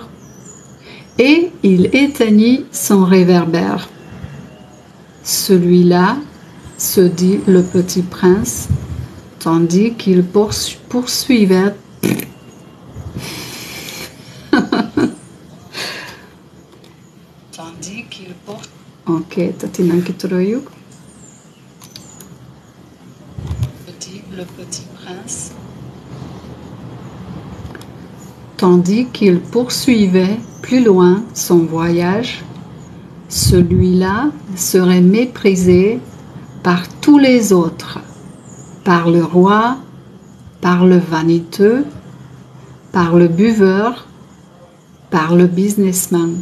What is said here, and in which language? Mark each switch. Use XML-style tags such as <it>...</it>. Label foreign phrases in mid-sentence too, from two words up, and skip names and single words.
<fr>Et il éteignit son réverbère. Celui-là, se dit le petit prince, tandis qu'il poursuivait. Tandis qu'il porte.</fr> <hu>Oké, tehát innen kitöröljük.</hu> <fr>Le petit prince. Tandis qu'il poursuivait plus loin son voyage, celui-là serait méprisé par tous les autres, par le roi, par le vaniteux, par le buveur, par le businessman.</fr>